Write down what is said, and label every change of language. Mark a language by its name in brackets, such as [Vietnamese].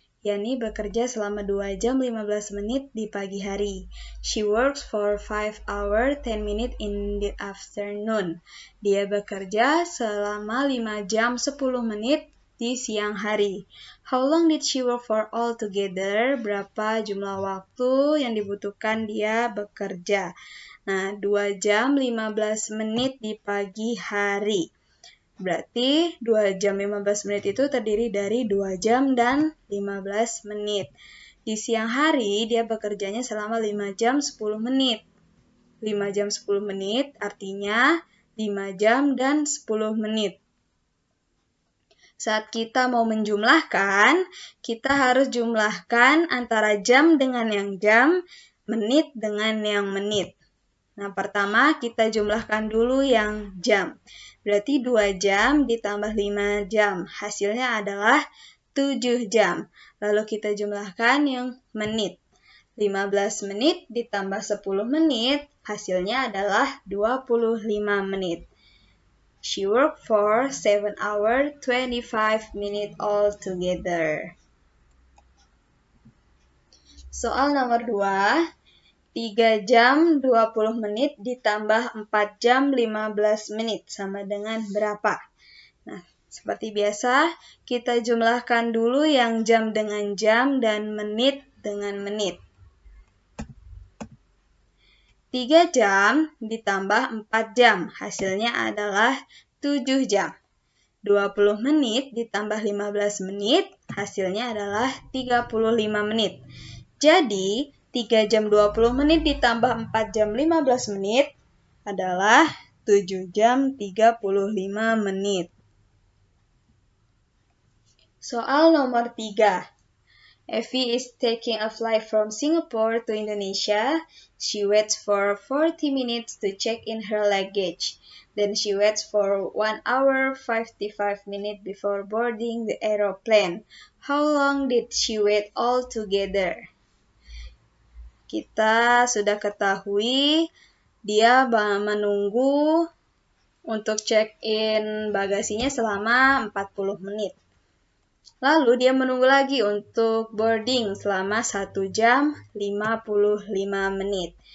[Indonesian] Yani bekerja selama 2 jam 15 menit di pagi hari. [English] She works for 5 hours 10 minutes in the afternoon. [Indonesian] Dia bekerja selama 5 jam 10 menit di siang hari. [English] How long did she work for all together? [Indonesian] Berapa jumlah waktu yang dibutuhkan dia bekerja? Nah, 2 jam 15 menit di pagi hari. Berarti 2 jam 15 menit itu terdiri dari 2 jam dan 15 menit. Di siang hari dia bekerjanya selama 5 jam 10 menit. 5 jam 10 menit artinya 5 jam dan 10 menit. Saat kita mau menjumlahkan, kita harus jumlahkan antara jam dengan yang jam, menit dengan yang menit. Nah, pertama kita jumlahkan dulu yang jam. Berarti 2 jam ditambah 5 jam. Hasilnya adalah 7 jam. Lalu kita jumlahkan yang menit. 15 menit ditambah 10 menit, hasilnya adalah 25 menit. [English] She worked for 7 hours 25 minutes altogether. [Indonesian] Soal nomor 2. 3 jam 20 menit ditambah 4 jam 15 menit sama dengan berapa? Nah, seperti biasa, kita jumlahkan dulu yang jam dengan jam dan menit dengan menit. 3 jam ditambah 4 jam, hasilnya adalah 7 jam. 20 menit ditambah 15 menit, hasilnya adalah 35 menit. Jadi, 3 jam 20 menit ditambah 4 jam 15 menit adalah 7 jam 35 menit. Soal nomor 3. [English] Effie is taking a flight from Singapore to Indonesia. She waits for 40 minutes to check in her luggage. Then she waits for 1 hour 55 minutes before boarding the aeroplane. How long did she wait altogether? [Indonesian] Kita sudah ketahui dia menunggu untuk check-in bagasinya selama 40 menit. Lalu dia menunggu lagi untuk boarding selama 1 jam 55 menit.